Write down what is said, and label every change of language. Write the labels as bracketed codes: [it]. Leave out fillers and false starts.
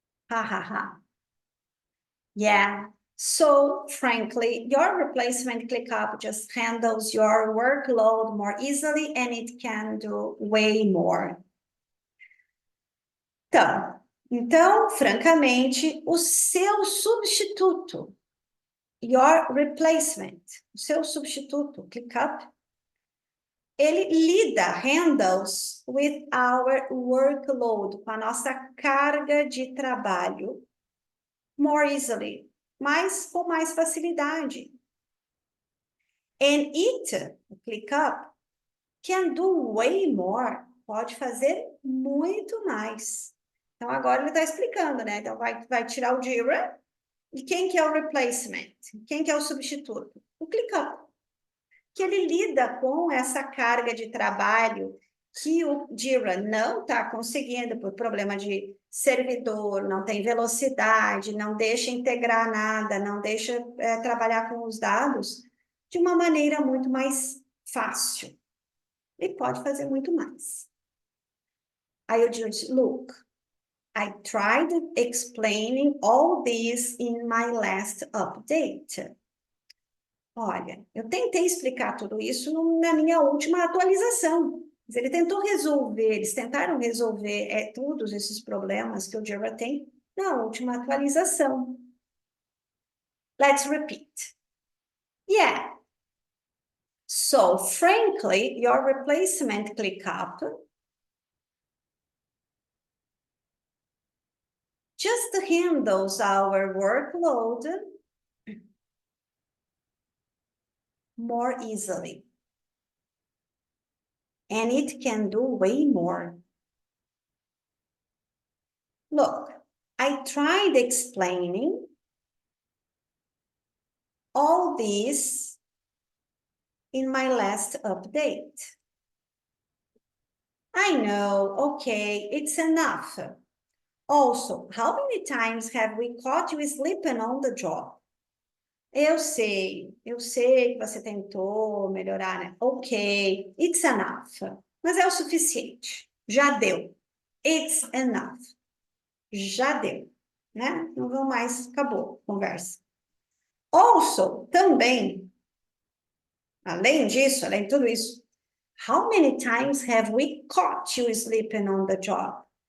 [en] Ha ha ha. Yeah. So frankly, your replacement ClickUp just handles your workload more easily and it can do way more. [pt] Então, francamente, o seu substituto, [en] your replacement, [pt] o seu substituto, ClickUp, ele [en] handles with our workload, [pt] com a nossa carga de trabalho, [en] more easily, [pt] mas com mais facilidade. [en] And it, o ClickUp, can do way more, [pt] pode fazer muito mais. Então, agora ele está explicando, né? Então, vai tirar o Jira, e quem que é o replacement? Quem que é o substituto? O ClickUp, que ele lida com essa carga de trabalho que o Jira não está conseguindo por problema de servidor, não tem velocidade, não deixa integrar nada, não deixa trabalhar com os dados de uma maneira muito mais fácil. Ele pode fazer muito mais. Aí eu disse, [en] look, I tried explaining all this in my last update. [pt] Olha, eu tentei explicar tudo isso na minha última atualização. Ele tentou resolver, eles tentaram resolver todos esses problemas que o Jira tem na última atualização. [en] Let's repeat. Yeah. So, frankly, your replacement ClickUp just handles our workload more easily. And it can do way more. Look, I tried explaining all this in my last update. I know, okay, it's enough. Also, how many times have we caught you sleeping on the job? [pt] Eu sei que você tentou melhorar, né? [en] Ok, it's enough. [pt] Mas é o suficiente. Já deu. [en] It's enough. [pt] Já deu, né? Não vou mais, acabou a conversa. [en] Also, [pt] também, além disso, além de tudo isso, [en] how many times have we caught you sleeping on the job?